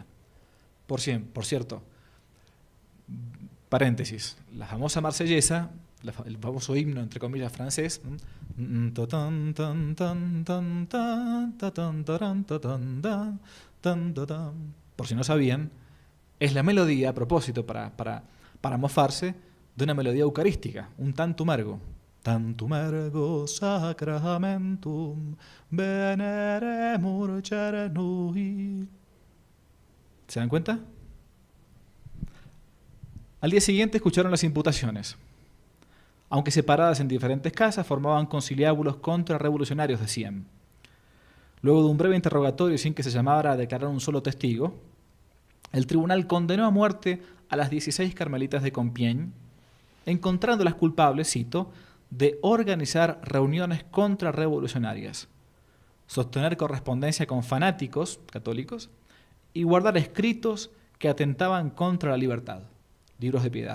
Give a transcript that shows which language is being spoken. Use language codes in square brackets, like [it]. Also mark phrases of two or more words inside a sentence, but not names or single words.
[es] Por cierto, paréntesis, la famosa Marsellesa, el famoso himno entre comillas francés, por si no sabían, es la melodía, a propósito, para mofarse, de una melodía eucarística, un [la] tantum ergo. Tantum ergo sacramentum veneremur cernui. [es] ¿Se dan cuenta? Al día siguiente escucharon las imputaciones. Aunque separadas en diferentes casas, formaban conciliábulos contrarrevolucionarios, decían. Luego de un breve interrogatorio sin que se llamara a declarar un solo testigo, el tribunal condenó a muerte a las 16 carmelitas de Compiègne, encontrándolas culpables, cito, de organizar reuniones contrarrevolucionarias, sostener correspondencia con fanáticos católicos y guardar escritos que atentaban contra la libertad, libros de piedad.